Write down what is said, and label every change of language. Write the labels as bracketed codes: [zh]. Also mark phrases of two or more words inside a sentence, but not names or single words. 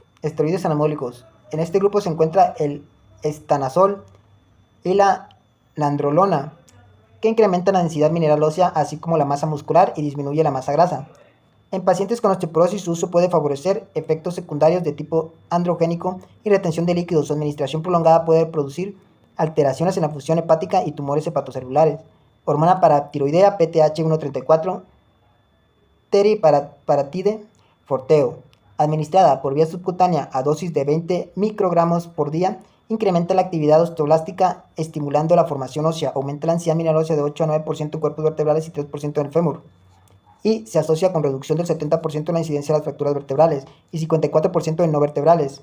[es] Esteroides anabólicos. En este grupo se encuentra el estanazol y la nandrolona, que incrementan la densidad mineral ósea, así como la masa muscular, y disminuye la masa grasa. En pacientes con osteoporosis, su uso puede favorecer efectos secundarios de tipo androgénico y retención de líquidos. Su administración prolongada puede producir alteraciones en la función hepática y tumores hepatocelulares. Hormona paratiroidea PTH134, teriparatide forteo, administrada por vía subcutánea a dosis de 20 microgramos por día, incrementa la actividad osteoblástica estimulando la formación ósea, aumenta la densidad mineral ósea de 8 a 9% en cuerpos vertebrales y 3% en el fémur, y se asocia con reducción del 70% en la incidencia de las fracturas vertebrales y 54% en no vertebrales.